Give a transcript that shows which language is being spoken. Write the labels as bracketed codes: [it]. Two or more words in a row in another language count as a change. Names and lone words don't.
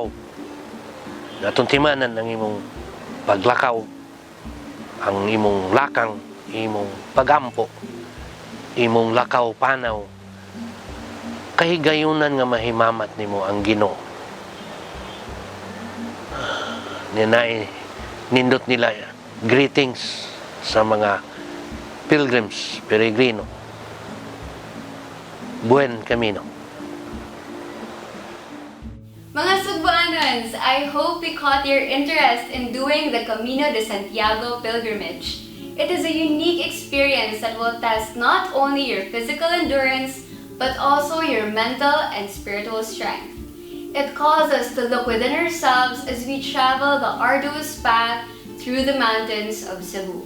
[ceb] Natong timanan ang imong paglakaw, ang imong lakang, imong pagampo, imong lakaw panaw. Kahigayunan nga mahimamat nimo ang Ginoo. Nindot nila greetings sa mga pilgrims, peregrino. [es] Buen Camino. [ceb] Mga Sugbuanons, [en] I hope we caught your interest in doing the Camino de Santiago pilgrimage. It is a unique experience that will test not only your physical endurance, but also your mental and spiritual strength. It calls us to look within ourselves as we travel the arduous path through the mountains of Cebu.